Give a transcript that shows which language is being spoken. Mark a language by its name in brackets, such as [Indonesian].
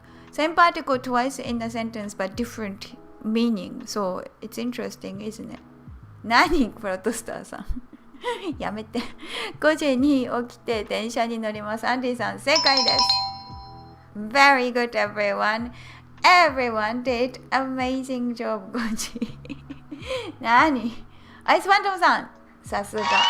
[English] Same particle twice in a sentence but different meaning. So it's interesting, isn't it? [Japanese] 何プロトスターさんやめて。5時に起きて電車に乗ります。アンディさん正解です。 [English] Very good everyone. Everyone did amazing job. [Japanese] 5時何アイスファントムさんさすが。